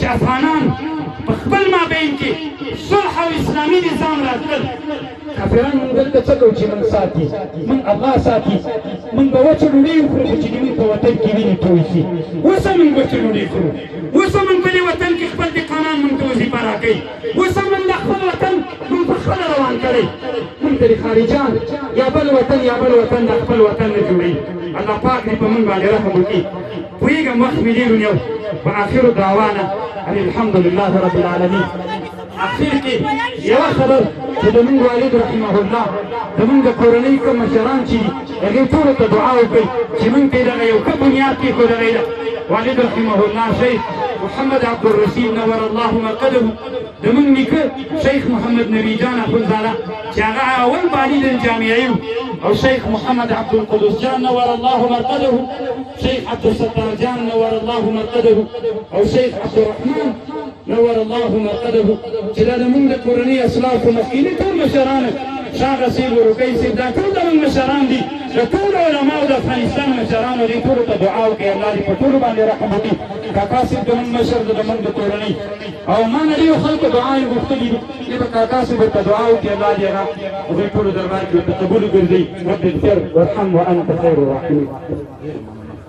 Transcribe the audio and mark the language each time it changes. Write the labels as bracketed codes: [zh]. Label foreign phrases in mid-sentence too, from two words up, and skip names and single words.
[ps] افغانان په خپل مابین کې صلح او اسلامي نظام راتلل کافران موږ دلته څه کوو چې موږ ساتي موږ الله ساتي موږ به وچه ډوډۍ وخورو خو چې زموږ په وطن کې وینې توی شي اوس هم موږ وچه ډوډۍ خورو اوس هم موږ په دې وطن کې خپل دهقانان موږ ته وظیفه راکوي اوس هم موږ د خپل وطن موږ په خپله روان کړی موږ ته د خارجان یا بل وطن د خپل وطن نه جوړوي الله پاک دې په موږ باندې رحم وکړي پوهېږم وخت مې ډېر ونیو [ar] وآخر دعوانا ان الحمد لله رب العالمين [ps] اخر کې یو خبر چې د موږ والد [ar] رحمه الله [ps] د موږ کورنۍ کوم مشران چې هغه ټول ته دعا وکړي چې موږ ته دغه یو ښه بنیاد کېښودلی ده. والد [ar] رحمه الله [ps] شیخ محمد عبدالرشید [ar] نور الله مرقده، [ps] د موږ نیکه شیخ محمد نبي جان اخندزاده چې هغه اول والد جامعي، او شیخ محمد عبدالقدوس جان [ar] نور الله مرقده، [ps] شيخ عبد الستار جان [ar] نور الله مرقده، [ps] او شيخ عبد الرحمن [ar] نور الله مرقده، [ps] چې دا د موږ د کورنۍ اسلافو مخکیني ټول مشران شاغه سیب ورکۍ سیب دا ټول د موږ مشران دي، د ټولو علماو د افغانستان مشرانو دې ټولو ته دعا وکړي الله دې په ټولو باندې رحم وکړي. کاکا صاحب د موږ مشر د موږ د کورنۍ، او ما نه ډېرو خلکو دعا یې غوښتلي دي، دې به کاکا صاحب ورته دعا وکړي الله دې هغه د دوی ټولو دربار کې ورته قبول وګرځوي. [ar] رب اغفر وارحم وانت خیر الراحمین.